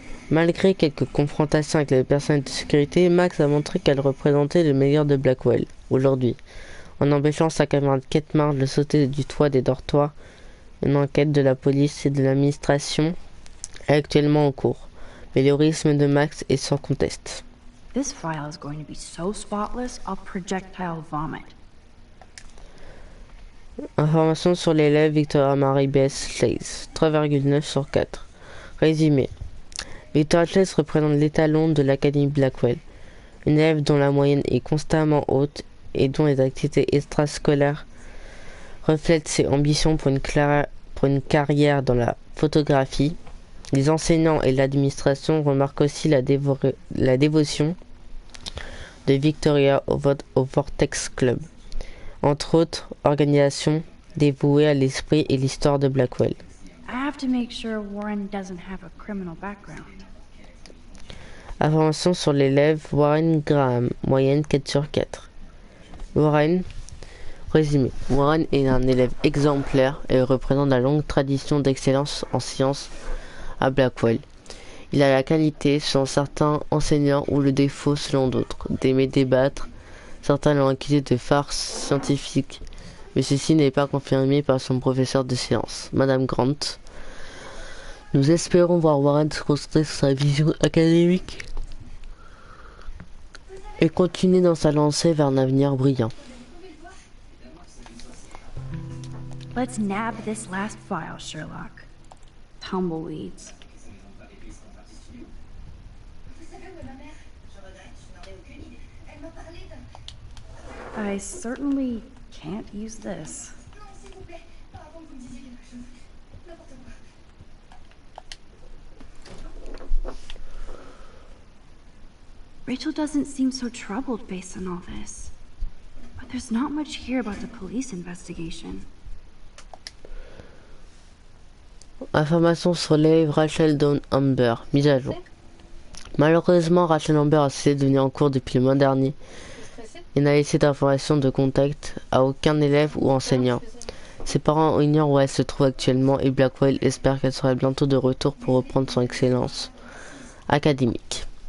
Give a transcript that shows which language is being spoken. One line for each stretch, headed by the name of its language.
French: Malgré quelques confrontations avec les personnels de sécurité, Max a montré qu'elle représentait le meilleur de Blackwell, aujourd'hui. En empêchant sa camarade Kate Marsh de sauter du toit des dortoirs, une enquête de la police et de l'administration est actuellement en cours. Mais l'héroïsme de Max est sans conteste.
English: This file is going to be so spotless, I'll projectile vomit.
French: Information sur l'élève Victoria Marie Bess Chase, 3,9 sur 4. Résumé. Victoria Chase représente l'étalon de l'Académie Blackwell, une élève dont la moyenne est constamment haute et dont les activités extrascolaires reflètent ses ambitions pour une carrière dans la photographie. Les enseignants et l'administration remarquent aussi la dévotion de Victoria au Vortex Club, entre autres organisations dévouées à l'esprit et l'histoire de Blackwell.
English: I have to make sure Warren doesn't have a criminal background.
French: Information sur l'élève Warren Graham, moyenne 4 sur 4. Warren, résumé. Warren est un élève exemplaire et représente la longue tradition d'excellence en sciences à Blackwell. Il a la qualité, selon certains enseignants, ou le défaut, selon d'autres, d'aimer débattre. Certains l'ont accusé de farce scientifique, mais ceci n'est pas confirmé par son professeur de sciences, Madame Grant. Nous espérons voir Warren se concentrer sur sa vision académique et continuer dans sa lancée vers un avenir brillant.
English: Let's nab this last file, Sherlock. Tumbleweeds. I certainly can't use this. Rachel doesn't seem so troubled based on all this. But there's not much here about the police investigation.
French: Information sur l'élève Rachel Dawn Amber, mise à jour. Malheureusement, Rachel Amber a cessé de venir en cours depuis le mois dernier et n'a laissé d'informations de contact à aucun élève ou enseignant. Ses parents ignorent où elle se trouve actuellement et Blackwell espère qu'elle sera bientôt de retour pour reprendre son excellence académique.